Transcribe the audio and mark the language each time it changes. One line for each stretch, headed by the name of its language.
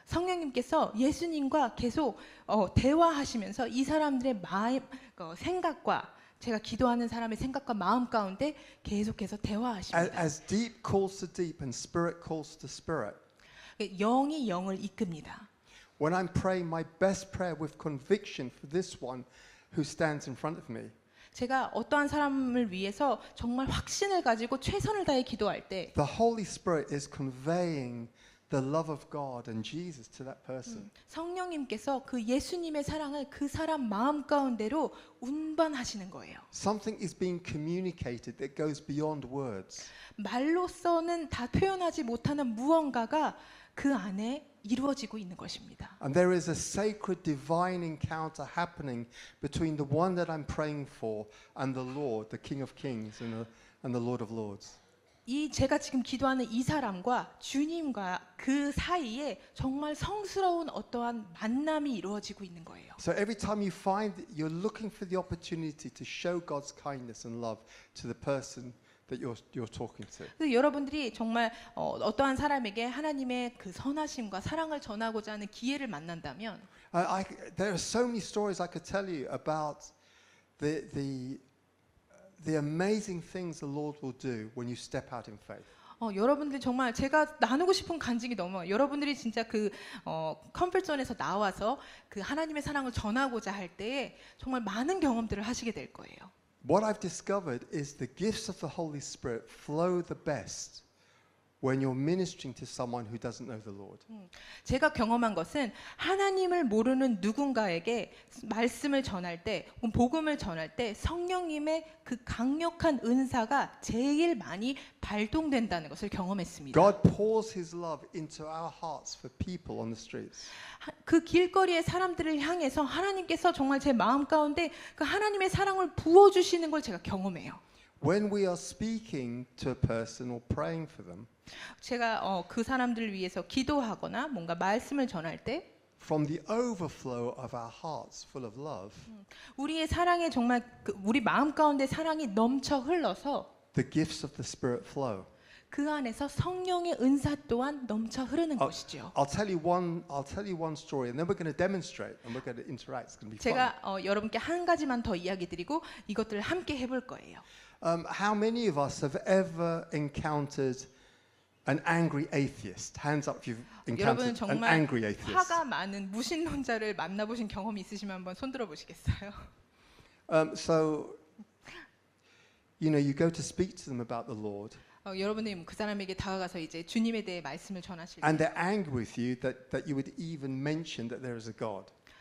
Korean: 성령님께서 예수님과 계속 대화하시면서 이 사람들의 생각과 제가 기도하는 사람의 생각과 마음 가운데 계속해서 대화하십니다.
English: As deep calls to deep and spirit calls to spirit.
Korean: 영이 영을 이끕니다.
English: When I'm praying my best prayer with conviction for this one who stands in front of me.
Korean: 제가 어떠한 사람을 위해서 정말 확신을 가지고 최선을 다해 기도할 때
English: the Holy Spirit is conveying the love of God and Jesus to that person.
Korean: 성령님께서 그 예수님의 사랑을 그 사람 마음 가운데로 운반하시는 거예요.
English: Something is being communicated that goes beyond words.
Korean: 말로서는 다 표현하지 못하는 무언가가 그 안에 이루어지고 있는 것입니다.
English: And there is a sacred divine encounter happening between the one that I'm praying for and the Lord, the King of Kings and the Lord of Lords.
Korean: 이 제가 지금 기도하는 이 사람과 주님과 그 사이에 정말 성스러운 어떠한 만남이 이루어지고 있는 거예요.
English: So every time you find that you're looking for the opportunity to show God's kindness and love to the person that you're talking to.
Korean: 그래서 여러분들이 정말 어떠한 사람에게 하나님의 그 선하심과 사랑을 전하고자 하는 기회를 만난다면
English: There are so many stories I could tell you about the amazing things the Lord will do when you step out in faith.
Korean: 여러분들 정말 제가 나누고 싶은 간증이 너무 많아요. 여러분들이 진짜 그 컴포트존에서 나와서 그 하나님의 사랑을 전하고자 할 때에 정말 많은 경험들을 하시게 될 거예요.
English: What I've discovered is the gifts of the Holy Spirit flow the best when you're ministering to someone who doesn't know the Lord.
Korean: 제가 경험한 것은 하나님을 모르는 누군가에게 말씀을 전할 때, 복음을 전할 때 성령님의 그 강력한 은사가 제일 많이 발동된다는 것을 경험했습니다.
English: God pours His love into our hearts for people on the streets.
Korean: 그 길거리의 사람들을 향해서 하나님께서 정말 제 마음 가운데 그 하나님의 사랑을 부어주시는 걸 제가 경험해요.
English: When we are speaking to a person or praying for them,
Korean: 제가 그 사람들을 위해서 기도하거나 뭔가 말씀을 전할 때
English: from the overflow of our hearts full of love,
Korean: 우리의 사랑에 정말 우리 마음 가운데 사랑이 넘쳐 흘러서
English: the gifts of the Spirit flow.
Korean: 그 안에서 성령의 은사 또한 넘쳐 흐르는 것이죠.
English: I'll tell you one story, and then we're going to demonstrate, and we're going to interact. It's going to be fun.
Korean: 제가 여러분께 한 가지만 더 이야기 드리고 이것들을 함께 해볼 거예요.
English: How many of us have ever encountered an angry atheist? Hands up if you've
Korean: 여러분
English: encountered an
Korean: 정말
English: angry atheist.
Korean: 화가 많은 무신론자를 만나보신 경험이 있으시면 한번 손들어 보시겠어요?
English: So, you go to speak to them about the Lord,
Korean: 여러분이 그 사람에게 다가가서 이제 주님에 대해 말씀을 전하실
English: and
Korean: 때
English: they're angry with you that you would even mention that there is a God.